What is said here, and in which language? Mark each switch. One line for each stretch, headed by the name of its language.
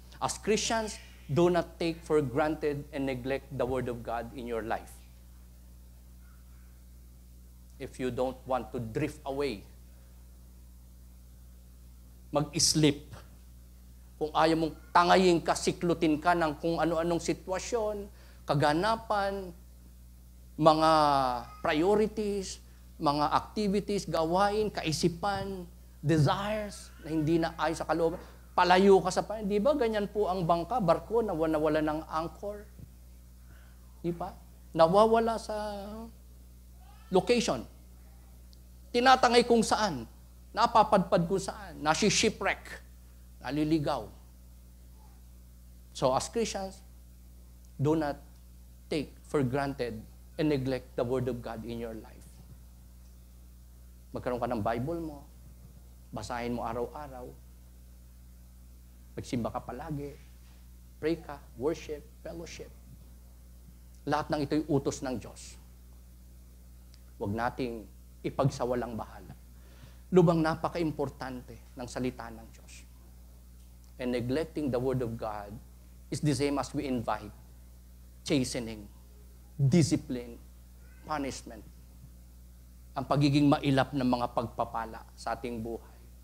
English: As Christians, do not take for granted and neglect the Word of God in your life. If you don't want to drift away, mag-sleep.
Filipino: Kung ayaw mong tangayin ka, siklutin ka ng kung ano-anong sitwasyon, kaganapan, mga priorities, mga activities, gawain, kaisipan, desires na hindi na ayon sa kalooban, palayo ka sa Panginoon. Di ba ganyan po ang bangka, barko, nawawala ng anchor? Di ba? Nawawala sa location. Tinatangay kung saan, napapadpad kung saan, nasi-shipwreck, naliligaw.
English: So as Christians, do not take for granted and neglect the Word of God in your life.
Filipino: Magkaroon ka ng Bible mo, basahin mo araw-araw, magsimba ka palagi, pray ka, worship, fellowship. Lahat ng ito'y utos ng Diyos. Huwag nating ipagsawalang bahala. Lubang napaka-importante ng salita ng Diyos.
English: And neglecting the Word of God is the same as we invite chastening, discipline, punishment.
Filipino: Ang pagiging mailap ng mga pagpapala sa ating buhay.